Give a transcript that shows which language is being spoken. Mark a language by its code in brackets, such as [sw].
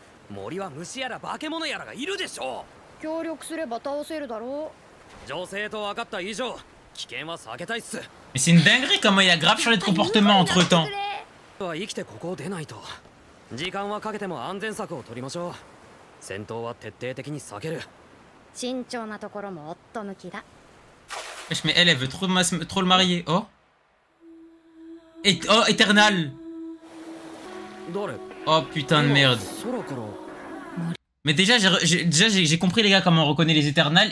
[ja] 森は虫やら化け物やらがいるでしょう。協力すれば倒せるだろう。情勢と分かった以上、危険は避けたいっす。 [fr] Mais c'est une dinguerie comment il a grave changé de comportement entre temps. [ja] は生きてここを出ないと。時間はかけても安全策を取りましょう。戦闘は徹底的に避ける。慎重なところも夫抜きだ。 [fr] Wesh, mais elle veut trop le marier. Oh. Oh, Eternal. Oh putain de merde. Mais déjà, j'ai compris les gars comment on reconnaît les Eternals.